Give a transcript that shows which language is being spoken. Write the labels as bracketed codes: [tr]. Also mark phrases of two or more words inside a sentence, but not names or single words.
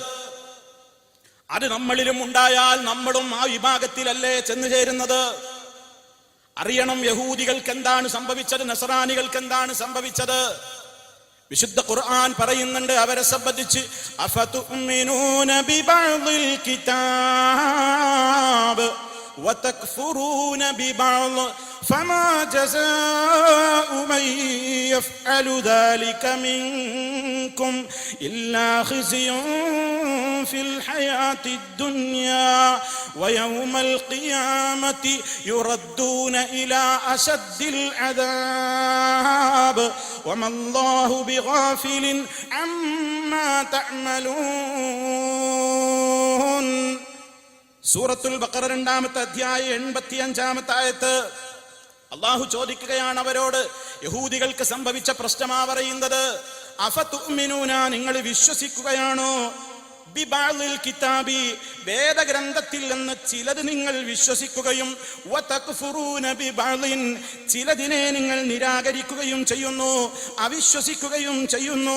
[ml] അത് നമ്മളിലും ഉണ്ടായാൽ നമ്മളും ആ വിഭാഗത്തിലല്ലേ ചെന്നു ചേരുന്നത്? അറിയണം, യഹൂദികൾക്ക് എന്താണ് സംഭവിച്ചത്, നസറാനികൾക്ക് എന്താണ് സംഭവിച്ചത്? വിശുദ്ധ ഖുർആൻ പറയുന്നുണ്ട് അവരെ സംബന്ധിച്ച്, [ar] أفتؤمنون ببعض الكتاب وتكفرون ببعض فما جزاء من يفعل ذلك منكم إلا خزي في الحياة الدنيا ويوم القيامة يردون إلى أشد العذاب وما الله بغافل عما تعملون. [ml] സൂറത്തുൽ ബഖറ 2-ാമത്തെ അധ്യായം 85-ാമത്തെ ആയത്ത്. അല്ലാഹു ചോദിക്കുകയാണ് അവരോട്, യഹൂദികൾക്ക് സംഭവിച്ച പ്രശ്നമാ പറയുന്നത്. അഫതുഅ്മിനൂന, നിങ്ങൾ വിശ്വസിക്കുകയാണോ? [ar] ببعض الكتاب, [ml] വേദഗ്രന്ഥത്തിൽ നിന്ന് ചിലത് നിങ്ങൾ വിശ്വസിക്കുകയും [ar] وتكفرون ببعض, [ml] ചിലതിനെ നിങ്ങൾ നിരാകരിക്കുകയും ചെയ്യുന്നു, അവിശ്വസിക്കുകയും ചെയ്യുന്നു.